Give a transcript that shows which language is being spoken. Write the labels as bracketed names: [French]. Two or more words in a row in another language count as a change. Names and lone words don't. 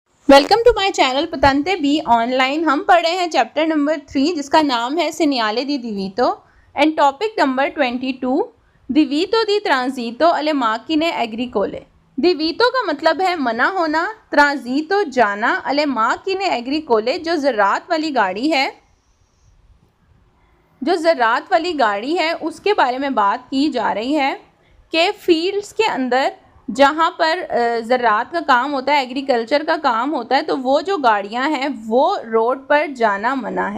[English] welcome to my channel Patente B online. [Hindi] हम पढ़े हैं [English] chapter number [Hindi] 3 जिसका नाम है [Italian] segnale di divieto [Hindi] एंड [English] topic number [Hindi] 22 [Italian] divieto di transito alle macchine agricole। [Hindi] divieto का मतलब है मना होना, transito जाना, [Italian] alle macchine agricole [Hindi] जो ज़रात वाली गाड़ी है उसके बारे में बात की जा रही है कि फील्ड्स के अंदर जहाँ पर ज़रात का काम होता है, एग्रीकल्चर का काम होता है, तो वो जो गाड़ियाँ हैं वो रोड पर जाना मना है।